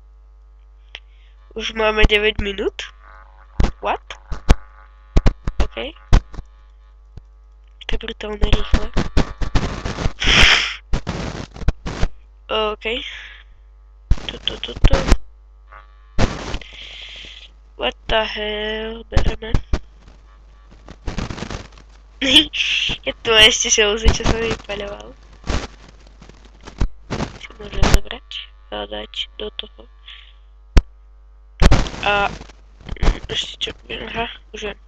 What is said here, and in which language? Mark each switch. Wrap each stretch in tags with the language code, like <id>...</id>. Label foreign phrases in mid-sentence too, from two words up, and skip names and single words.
<sk>Už máme 9 minút. What? OK. To je brutálne rýchle. OK. Toto.</sk> <en>What the hell?</en> <sk>Bereme. Je tu ešte želzy, čo som vypaľoval. Si môžem zobrať a dať do toho. A ešte čo? Aha, už viem.</sk>